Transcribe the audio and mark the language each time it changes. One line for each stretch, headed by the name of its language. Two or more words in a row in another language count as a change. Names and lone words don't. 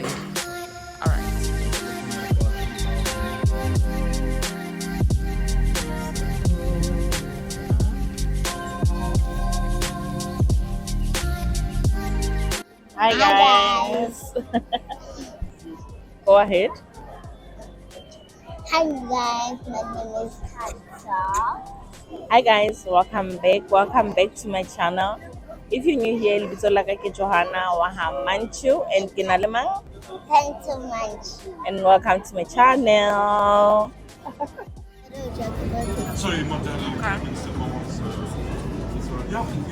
English: All right. Hi guys. Go ahead. Hi guys, my name is kgantso. Hi guys, welcome back. Welcome back to my channel. If you're new here,
Southern Sotho: lebitso la ka ke Johanna wa Manchu and ke na le mang?
English: Thanks so much. And welcome to my channel. Sorry, my dad Instagram wants yeah,